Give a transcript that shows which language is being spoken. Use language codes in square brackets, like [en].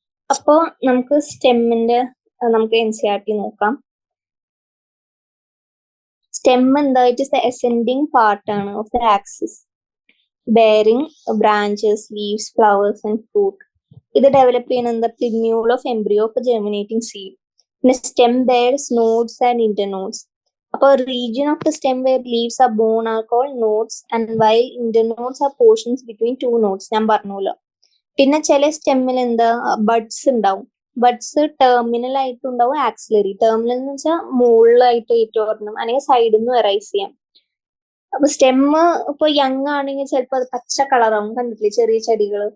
[ml] അപ്പോ നമുക്ക് സ്റ്റെമ്മിന്റെ നമുക്ക് NCERT നോക്കാം. സ്റ്റെം എന്താ? [en] It is the ascending part ആണ് of the axis bearing branches, leaves, flowers and fruit. [ml] ഇത് ഡെവലപ്പ് ചെയ്യുന്നത് പ്രിമ്യൂൾ of embryo of germinating seed. [en] പിന്നെ stem bears nodes and internodes. അപ്പോൾ region of the stem where leaves are born are called nodes, and while internodes are portions between two nodes. [ml] ഞാൻ പറഞ്ഞല്ലോ. പിന്നെ ചില സ്റ്റെമ്മിൽ എന്താ buds ഉണ്ടാവും. Buds terminal ആയിട്ടുണ്ടാവും, axillary. Terminal എന്ന് വെച്ചാൽ മുകളിലായിട്ട് ഏറ്റവും ഒരെണ്ണം, അല്ലെങ്കിൽ സൈഡിൽ നിന്ന് എറൈസ് ചെയ്യാം. അപ്പൊ സ്റ്റെമ്മ് ഇപ്പൊ യങ് ആണെങ്കിൽ ചിലപ്പോ അത് പച്ച കളറാവും, കണ്ടിട്ടില്ലേ ചെറിയ ചെടികൾ.